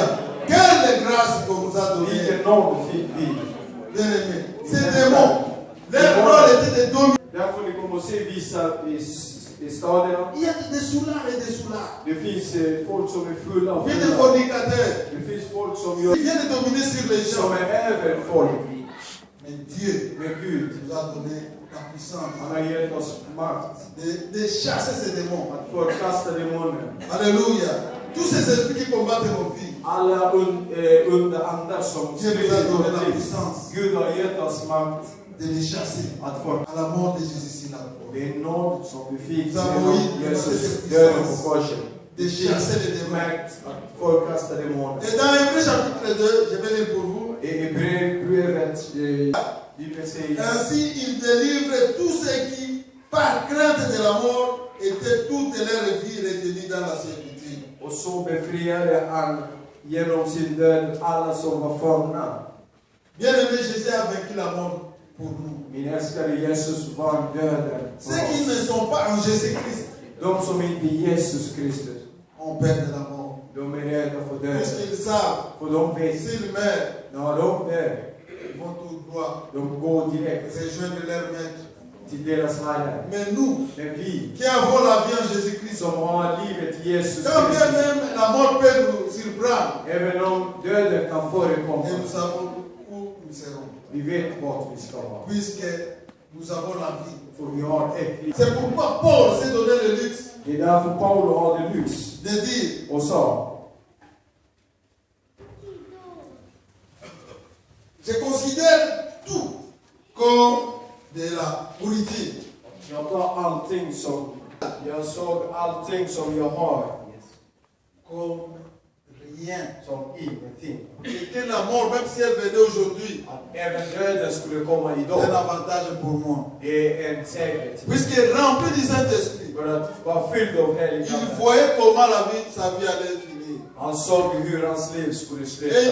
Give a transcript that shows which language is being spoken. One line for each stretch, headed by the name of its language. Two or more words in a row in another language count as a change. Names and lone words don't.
French: Quelle grâce qu'on nous a donnée.
Swedish: Vilken nåd fick vi.
French: Bien aimé. Ces démons, leur rôle était de dominer.
Swedish: Därför ni kommer att se vissa i stadierna.
French: Il y a des soulards et des soulards.
Swedish: Det finns folk som är fulla av
French: Il y a des fornicateurs.
Swedish: Det finns folk som
French: Ils viennent de dominer sur les
Swedish: som
French: gens.
Swedish: är över folk.
French: Mais Dieu
Swedish: Men Gud,
French: nous a donné la puissance
Swedish: han har gett oss makt
French: de chasser ces démons.
Swedish: att förkasta demoner.
French: Alléluia. Tous ces esprits qui combattent nos vies.
Swedish: Alla under andar som
French: Dieu nous a donné la puissance
Swedish: Gud har gett oss makt
French: de les chasser
Swedish: att få.
French: à la mort de Jésus sur la croix.
Swedish: Det är nåd som vi fick
French: Nous avons eu
Swedish: Jesus döden på korset.
French: de chasser les démons.
Swedish: Makt att förkasta demoner.
French: Et dans Hébreux chapitre 2, je vais lire pour vous.
Swedish: I Hebreerbrevet, Bibeln säger:
French: Ainsi, il délivre tous ceux qui, par crainte de la mort, étaient toute leur vie retenus dans la servitude.
Swedish: och så befriade han genom sin död alla som var fångna.
French: Bien-aimé, Jésus a vaincu la mort pour nous.
Swedish: Min älskade Jesus vann döden för
French: Ceux qui ne
Swedish: oss.
French: sont pas en Jésus-Christ
Swedish: De som inte är Jesus Kristus,
French: ont peur de la mort.
Swedish: de är rädda för döden.
French: Puisqu'ils savent,
Swedish: För de vet,
French: s'ils meurent,
Swedish: när de dör,
French: ils vont tout droit
Swedish: de går direkt
French: rejoindre leur maître.
Swedish: till deras Herre.
French: Mais nous,
Swedish: Men vi
French: qui avons la vie en Jésus-Christ,
Swedish: som har livet i Jesus
French: quand bien
Swedish: Kristus,
French: même la mort peut nous surprendre,
Swedish: även om döden kan
French: et
Swedish: förekomma,
French: nous savons où nous serons.
Swedish: vi vet vart vi ska vara.
French: Puisque nous avons la vie.
Swedish: För vi har ett liv.
French: C'est pourquoi Paul s'est donné le luxe
Swedish: Det är därför Paulus hade lyx
French: de dire,
Swedish: och sa:
French: je considère tout comme de la pourriture.
Swedish: jag tar allting som, jag såg allting som jag har
French: Comme rien.
Swedish: som ingenting.
French: Et que la mort, même si elle venait aujourd'hui,
Swedish: Att även döden skulle komma
French: c'est un
Swedish: idag,
French: avantage pour moi.
Swedish: det är en säkerhet.
French: Puisqu'il est rempli du Saint-Esprit,
Swedish: För att vara fylld av helig
French: il
Swedish: ande.
French: voyait comment sa vie allait finir.
Swedish: Han såg hur hans liv skulle
French: Et il
Swedish: sluta.